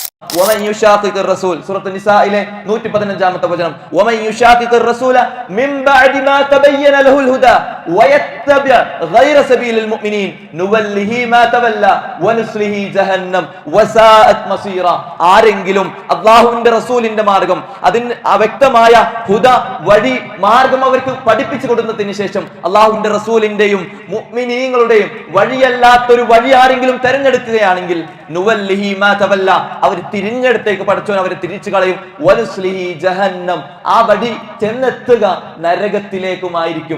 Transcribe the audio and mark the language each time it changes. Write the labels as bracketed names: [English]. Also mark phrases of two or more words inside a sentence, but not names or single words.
[Arabic] ومن يشاقق الرسول سورة النساء 115 വചനം ومن يشاقق الرسول من بعد ما تبين له الهدى ويتبع غير سبيل المؤمنين نوله ما تولى ونصله جهنم وساءت [Malayalam] مصيرا ആരെങ്കിലും അല്ലാഹുവിന്റെ റസൂലിന്റെ മാർഗ്ഗം അതിന് വ്യക്തമായ ഹുദ വഴി മാർഗ്ഗം അവർക്ക് പഠിപ്പിച്ചു കൊടുത്തതിന് ശേഷം അല്ലാഹുവിന്റെ റസൂലിന്റെയും മുഅ്മിനീങ്ങളുടെയും വഴിയല്ലാത്തൊരു വഴി ആരെങ്കിലും തിരഞ്ഞെടുക്കുകയാണെങ്കിൽ [Arabic] نوله ما تولى [Malayalam] അവർ തിരിഞ്ഞെടുത്തേക്ക് പടച്ചോൻ അവരെ തിരിച്ചു കളയും [Arabic] ونصله جهنم [Malayalam] ആ വഴി ചെന്നെത്തുക നരകത്തിലേക്കുമായിരിക്കും.